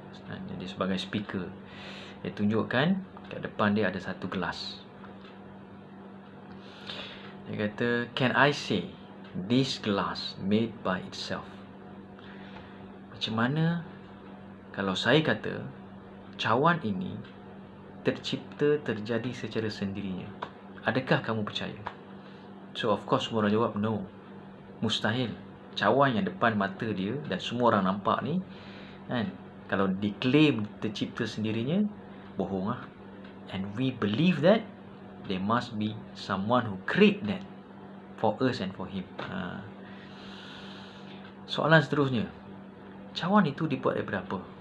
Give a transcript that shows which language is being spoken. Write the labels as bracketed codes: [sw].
[ms] Jadi sebagai speaker, dia tunjukkan kat depan dia ada satu gelas. Dia kata, [en] can I say this glass made by itself? [ms] Macam mana kalau saya kata cawan ini tercipta, terjadi secara sendirinya? Adakah kamu percaya? [en] So of course [ms] semua orang jawab no, mustahil. Cawan yang depan mata dia dan semua orang nampak ni, kalau diklaim tercipta sendirinya, bohong lah. [en] And we believe that there must be someone who create that for us and for him. [ms] Soalan seterusnya, cawan itu dibuat daripada apa?